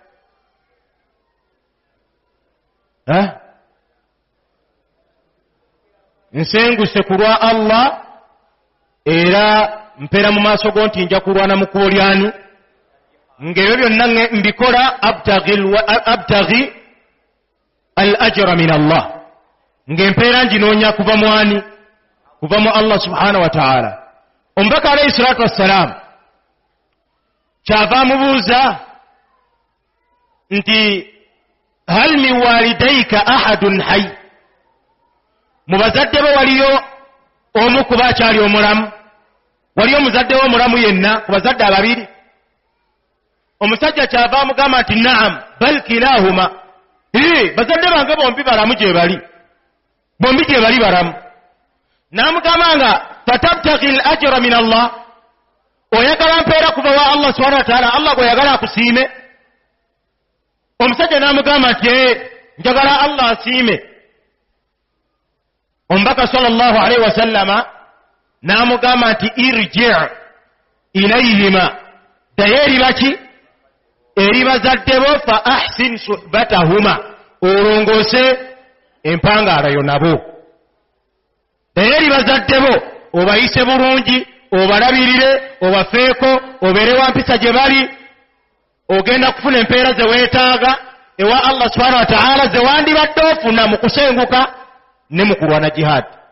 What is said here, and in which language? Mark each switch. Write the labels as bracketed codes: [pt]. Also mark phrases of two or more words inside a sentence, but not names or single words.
[lg] Nsenguse ku lwa Allah era mpera mu maaso go nti nja kulwana mu kkubo lyani, ng'ebyo byonna mbikola [ar] أبتغي الأجر من الله, [lg] ng'empeera nginoonya kuva mu ani? Kuva mu [ar] الله سبحانه وتعالى. [lg] Omubaka [ar] عليه الصلاة والسلام [lg] kyava amubuuza nti [ar] هل من والديك أحد حي, [lg] mu bazadde bo waliyo omu kuba akyali omulamu? Waliyo omuzadde wo omulamu yenna ku bazadde ababiri? Omusajja kyava amugamba nti [ar] نعم بل كلاهما, [lg] bazadde bange bombi balamu gye bali, bombi gye bali balamu. N'amugamba nga [ar] فتبتغي الأجر من الله, [lg] oyagala mpeera kuva wa [ar] الله سبحانه وتعالى, [lg] Allah gweyagala akusiime? Omusajja n'amugamba nti njagala Allah asiime. Omubaka [ar] صلى الله عليه وسلم [lg] n'amugamba nti [ar] ارجع إليهما, [lg] ddayo eri baki? Eri bazadde bo, [ar] فأحسن صحبتهما, [lg] olongoose empangaala yo nabo. Ddayo eri bazadde bo obayise bulungi, obalabirire, obafeeko, obeere wa mpisa gye bali, ogenda kufuna empeera ze weetaaga ewa [ar] الله سبحانه وتعالى [lg] ze wandibadde ofuna mu kusenguka ne mu kulwana jihad.